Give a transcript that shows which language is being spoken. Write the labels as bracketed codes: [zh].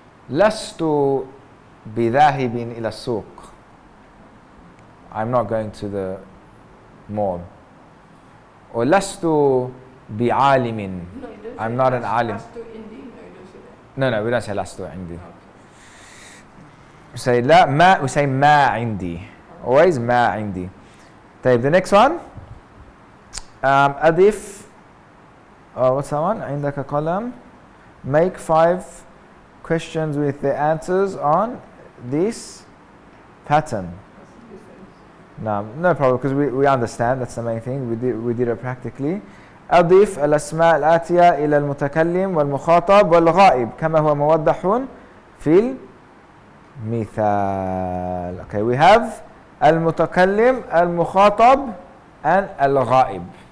[ar] lastu بذاهب إلى السوق. [en] I'm not going to the mall. Or [ar] lastu بعالم. [en] No, you don't I'm say not an [ar] lastu alim. indi. [en] No, you don't say that. No, we don't say [ar] lastu عندي. [en] We say [ar] لا ما, [en] we say [ar] ما عندي. [en] Always [ar] ما عندي. طيب, [en] the next one. [ar] أضف. [en] What's that one? [ar] عندك قلم. [en] Make 5 questions with the answers on this pattern. No problem, because we understand, that's the main thing. We did it practically. [ar] أضف الأسماء الآتية إلى المتكلم والمخاطب والغائب كما هو موضح في المثال. [en] Okay, we have المتكلم, المخاطب, and الغائب.